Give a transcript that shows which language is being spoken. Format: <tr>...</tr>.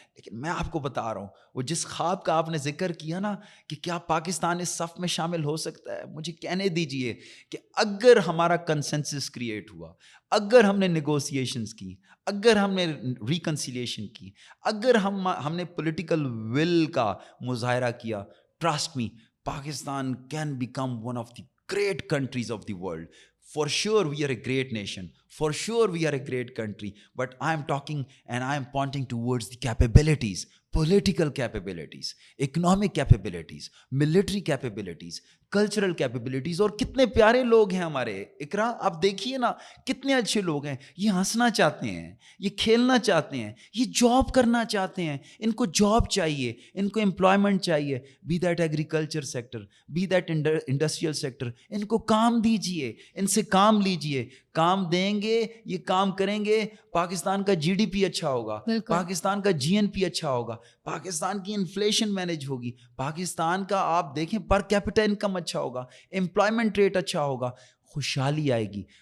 <ur>لیکن میں آپ کو بتا رہا ہوں, وہ جس خواب کا آپ نے ذکر کیا نا کہ کیا پاکستان اس صف میں شامل ہو سکتا ہے, مجھے کہنے دیجئے کہ اگر ہمارا کنسنسس کریٹ ہوا, اگر ہم نے نیگوسیشنز کی, اگر ہم نے ریکنسیلیشن کی, اگر ہم نے پولیٹیکل ول کا مظاہرہ کیا,</ur> <en>Trust me, Pakistan can become one of the great countries of the world. For sure we are a great nation. For sure we are a great country. But I am talking and I am pointing towards the capabilities, political capabilities, economic capabilities, military capabilities, cultural capabilities.</en> <ur>اور کتنے پیارے لوگ ہیں ہمارے. اقرا آپ دیکھیے نا کتنے اچھے لوگ ہیں. یہ ہنسنا چاہتے ہیں, یہ کھیلنا چاہتے ہیں, یہ جاب کرنا چاہتے ہیں. ان کو جاب چاہیے, ان کو امپلائمنٹ چاہیے,</ur> <en>Be that agriculture sector, be that industrial sector.</en> <ur>ان کو کام دیجیے, ان سے کام لیجیے. کام دیں گے, یہ کام کریں گے, پاکستان کا جی ڈی پی اچھا ہوگا, پاکستان کا جی این پی اچھا ہوگا, پاکستان کی انفلیشن مینیج ہوگی, پاکستان کا آپ دیکھیں پر کیپٹا انکم اچھا ہوگا, امپلائمنٹ ریٹ اچھا ہوگا, خوشحالی آئے گی.</ur>